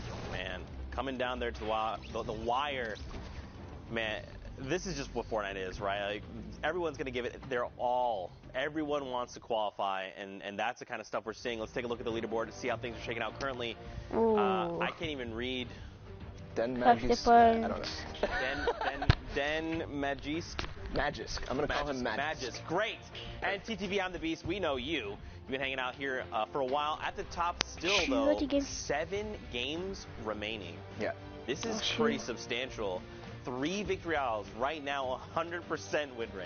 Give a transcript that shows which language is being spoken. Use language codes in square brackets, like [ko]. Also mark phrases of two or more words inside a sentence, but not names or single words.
[en] Man, coming down there to the wire, man, this is just what Fortnite is, right? Like, everyone's going to give it their all. Everyone wants to qualify, and that's the kind of stuff we're seeing. Let's take a look at the leaderboard to see how things are shaking out currently. I can't even read. Den Magisk. I don't know. Den Magisk. Magisk. I'm going to call him Magisk. Magisk. Great. And TTV, I'm the Beast. We know you. You've been hanging out here for a while. At the top still, though, 7 games remaining. Yeah. This is pretty substantial. 3 victory hours right now, 100% win rate.